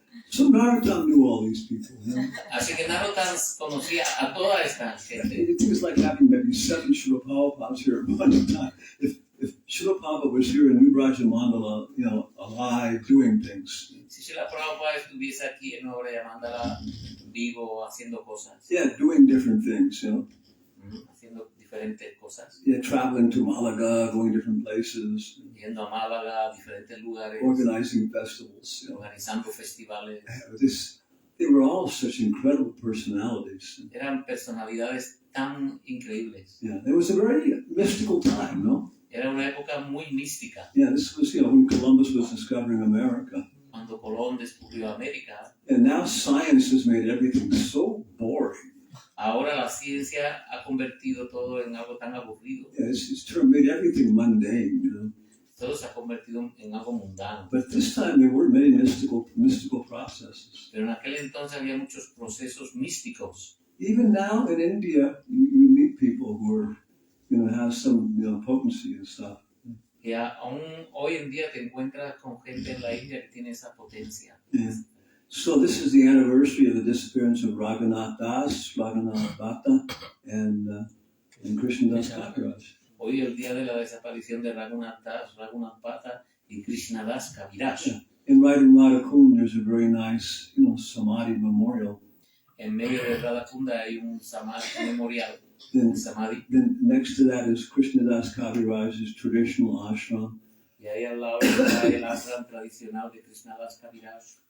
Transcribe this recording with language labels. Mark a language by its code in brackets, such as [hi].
[en] So Narottam knew all these people. [es] Así que Narottam conocía a toda esta gente. [en] It was like having maybe 7 Śrīla Prabhupādas here at one time. If Śrīla Prabhupada was here in Vrajamandala, alive, doing things. [es] Si Śrīla Prabhupada estuviese aquí en Nueva Vrajamandala, vivo, haciendo cosas. [en] Yeah, doing different things, [es] Haciendo diferentes cosas. [en] Yeah, traveling to Malaga, going different places. [es] Yendo a Málaga, diferentes lugares. [en] Organizing festivals. [es] Organizando festivales. [en] They were all such incredible personalities. [es] Eran personalidades tan increíbles. [en] Yeah, it was a very mystical time, no? [es] Era una época muy mística. [en] Yeah, this was, when Columbus was discovering America. [es] Cuando Colón descubrió América. [en] And now science has made everything so boring. [es] Ahora la ciencia ha convertido todo en algo tan aburrido. [en] Yeah, it's made everything mundane, [es] Todo se ha convertido en algo mundano. [en] But this time there were many mystical processes. [es] Pero en aquel entonces había muchos procesos místicos. [en] Even now in India, you meet people who are, have some, potency and stuff. [es] Y aún hoy en día te encuentras con gente en la India que tiene esa potencia. [en] Yeah. So this is the anniversary of the disappearance of Raghunatha, Raghunatha Bhatta, and Krishnadas Kavirāja. [es] Hoy el día de la desaparición de Raghunatha, Bhatta y Krishnadas Kavirāja. [en] In Radhakunda, there's a very nice, samadhi memorial. [es] En medio de Radhakunda hay un samadhi memorial. [en] Then, [es] Samadhi. [en] then next to that is Krishnadas Kavirāja's traditional ashram. [es] Y ahí al lado está el ashram tradicional de Krishnadas Kavirāja.